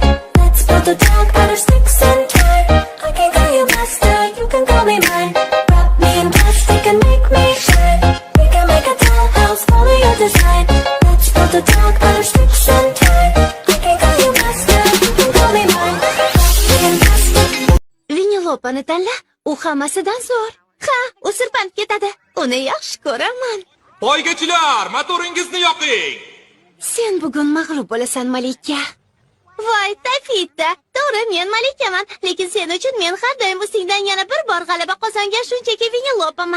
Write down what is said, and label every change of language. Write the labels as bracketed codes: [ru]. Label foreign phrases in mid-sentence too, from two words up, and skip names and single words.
[en] Let's build a dog out of sticks and twine. I can call you master, you can call me mine. Wrap me in plastic and make me shine. We can make a dollhouse, follow your design. Let's build a dog out of sticks and twine. I can call you master, you can call me mine. Wrap me in plastic. [uz] Vinilopani tanla, u hammasidan zo'r. Ha, u sirpanib ketadi. Uni yaxshi ko'raman. Poygachilar, motoringizni yoqing. Sen bugun mag'lub bo'lasan, Malika. Voy, Tafita, to'g'ri, men Malikaman, lekin sen uchun men har doim ustingdan yana bir bor g'alaba qozongan shunchaki Vinilopaman.